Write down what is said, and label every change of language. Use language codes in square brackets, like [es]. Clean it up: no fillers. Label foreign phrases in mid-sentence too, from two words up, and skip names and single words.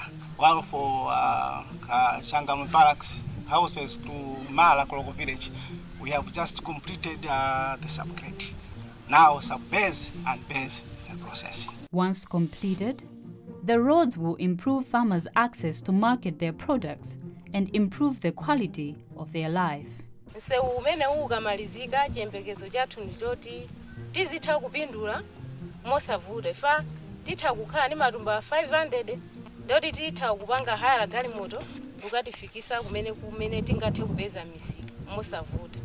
[en] While for Changalume Barracks houses to Mala Kologo village, we have just completed the subgrade. Now subbase and base is the process. Once completed, the roads will improve farmers' access to market their products and improve the quality of their life. [ny] Nsewu umene ukamalizika chiyembekezo chathu ndichoti tizitha kupindula mosavuta fa titha kukhala ndi matumba 500 ndoti titha kupanga haya galimoto kukatifikisa kumene tingathe kupeza misika mosavuta.